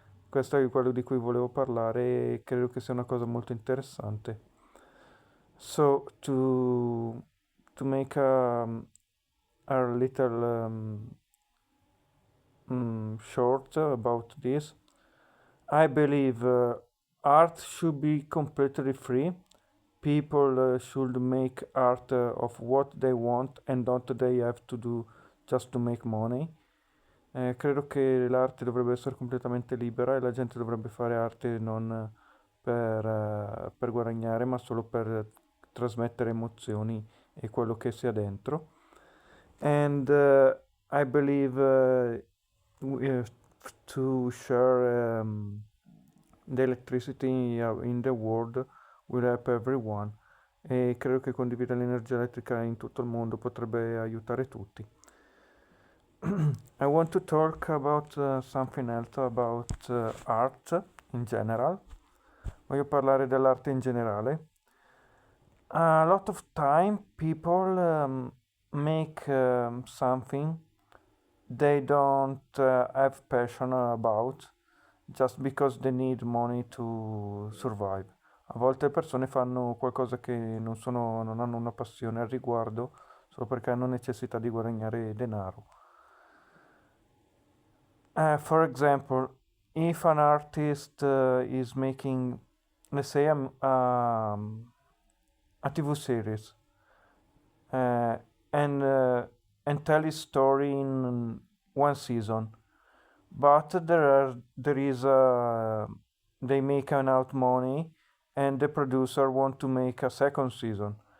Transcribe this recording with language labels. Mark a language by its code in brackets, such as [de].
[it] Questo è quello di cui volevo parlare e credo che sia una cosa molto interessante. [en] So to make a little short about this, I believe art should be completely free. People should make art of what they want and don't they have to do just to make money. [it] Credo che l'arte dovrebbe essere completamente libera e la gente dovrebbe fare arte non per guadagnare, ma solo per trasmettere emozioni e quello che sia dentro. [en] And I believe to share the electricity in the world will help everyone. [it] e credo che condividere l'energia elettrica in tutto il mondo potrebbe aiutare tutti. [en] I want to talk about something else, about art in general. [it] Voglio parlare dell'arte in generale. [en] A lot of time people make something they don't have passion about just because they need money to survive. [it] A volte le persone fanno qualcosa che non hanno una passione al riguardo solo perché hanno necessità di guadagnare denaro. [en] For example, if an artist is making, let's say, a TV series uh, and uh, and tell his story in one season, but there is a they make enough money and the producer want to make a second season.